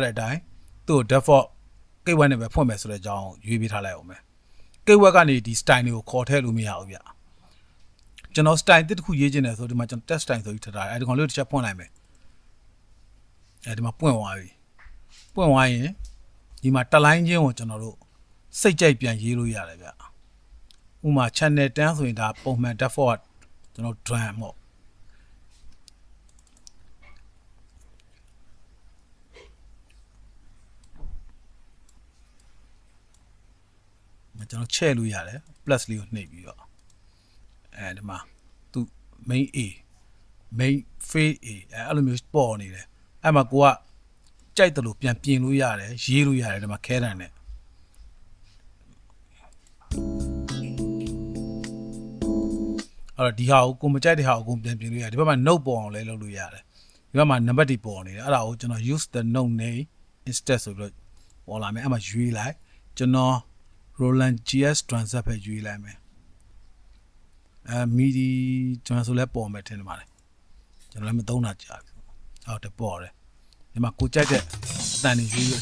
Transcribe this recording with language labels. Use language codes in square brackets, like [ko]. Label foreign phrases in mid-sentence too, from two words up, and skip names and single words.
[my] တဲ့အတိုင်းသူ့ default ကိတ်ဝက်နဲ့ပဲဖွင့်မယ်ဆိုတဲ့အကြောင်းရွေးပေးထားလိုက်အောင်မယ်ကိတ်ဝက်ကနေဒီ style တွေကိုခေါ်ထည့်လို့မရဘူးဗျကျွန်တော် style တစ်ခုရေးချင်တယ်ဆိုဒီမှာကျွန်တော် [en] test style [my] ဆိုပြီးထထားတယ်အဲဒီကောင်လေးတစ်ချက်ဖွင့်လိုက်မယ်အဲဒီမှာပွင့်သွားပြီပွင့်သွားရင်ဒီမှာတစ်လိုင်းချင်းကိုကျွန်တော်တို့စိတ်ကြိုက်ပြန်ရေးလို့ရတယ်ဗျဥမာ channel 10ဆိုရင်ဒါပုံမှန် default ကျွန်တော် drum ပေါ့ ကျွန်တော်ချဲ့လို့ရတယ် plus လေးကိုနှိပ်ပြီးတော့အဲဒီမှာသူ [en] main A main phase A [my] အဲ့လိုမျိုးပေါ်နေတယ်အဲ့မှာကိုကကြိုက်တယ်လို့ပြန်ပြင်လို့ရတယ်ရေးလို့ရတယ်ဒီမှာခဲတံနဲ့ အဲ့တော့ဒီဟာကိုမကြိုက်တဲ့ဟာကိုပြန်ပြင်လို့ရတယ်ဒီဘက်မှာ note ပေါ်အောင်လဲလုပ်လို့ရတယ်ဒီဘက်မှာ number တွေပေါ်နေတယ်အဲ့ဒါကိုကျွန်တော် [en] use the note name instead [my] ဆိုပြီးတော့ပေါ်လာမယ်အဲ့မှာရွေးလိုက်ကျွန်တော် Roland GS transact ပဲရွေးလိုက်မယ်MIDI ကျွန်တော်ဆိုလဲပေါ်မယ်ထင်တယ်ပါလေကျွန်တော်လည်းမသုံးတာကြာပြီဟုတ်တယ်ပေါ်တယ်ဒီမှာကိုကြိုက်တဲ့အတန်တွေရွေးပြီး